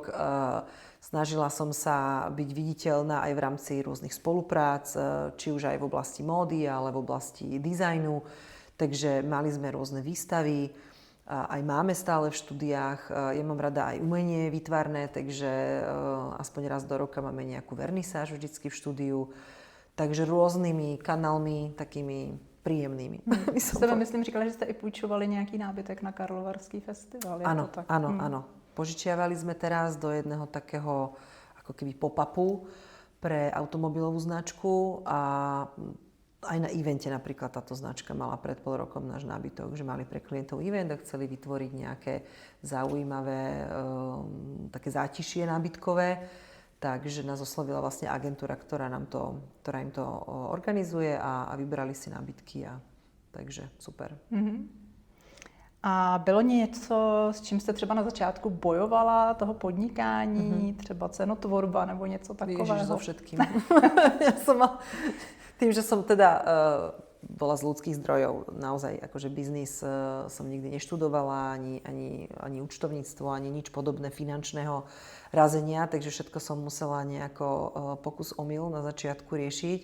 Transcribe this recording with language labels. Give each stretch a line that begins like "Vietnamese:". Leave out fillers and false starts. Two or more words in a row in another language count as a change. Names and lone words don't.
Slovak: Snažila som sa byť viditeľná aj v rámci rôznych spoluprác, či už aj v oblasti módy, ale v oblasti dizajnu. Takže mali sme rôzne výstavy, aj máme stále v štúdiách. Ja mám rada aj umenie výtvarné, takže aspoň raz do roka máme nejakú vernisáž vždycky v štúdiu. Takže rôznymi kanálmi, takými príjemnými.
Czech: Jste myslím, říkala, že jste i půjčovali nějaký nábytek na Karlovarský festival.
Slovak: Áno, áno. Požičiavali sme teraz do jedného takého ako keby pop-upu pre automobilovú značku a aj na evente napríklad táto značka mala pred pol rokom náš nábytok, že mali pre klientov event a chceli vytvoriť nejaké zaujímavé také zátišie nábytkové. Takže nás oslovila vlastne agentúra, ktorá im to organizuje a vybrali si nábytky takže super.
Czech: A bylo něco, s čím jste třeba na začátku bojovala toho podnikání, třeba cenotvorba nebo něco takového?
Slovak: Ježiš, so všetkým. Tým, že som teda bola z ľudských zdrojov, naozaj akože biznis som nikdy neštudovala, ani účtovníctvo, ani nič podobné finančného razenia, takže všetko som musela nejako pokus omyl na začiatku riešiť.